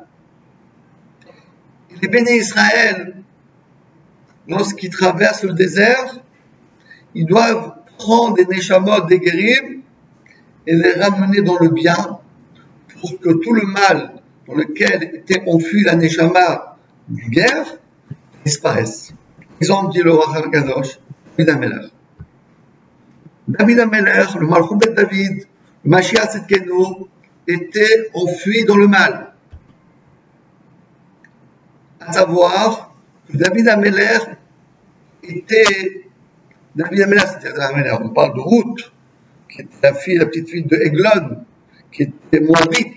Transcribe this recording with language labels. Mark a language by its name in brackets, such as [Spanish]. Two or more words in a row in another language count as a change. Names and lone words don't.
[French] Et les Béné Israël, lorsqu'ils traversent le désert, ils doivent prendre des Neshamot des Gerim et les ramener dans le bien pour que tout le mal dans lequel était enfui la Neshama du guerre disparaisse. Exemple dit le Roi Kadosh, David HaMelech. David HaMelech, le [Hebrew] מלכות בית דוד, [French] le [Hebrew] משיח צדקנו, [French] était enfui dans le mal. À savoir que David HaMelech c'était on parle de Ruth, qui était la petite fille de Eglon, qui était Moabite.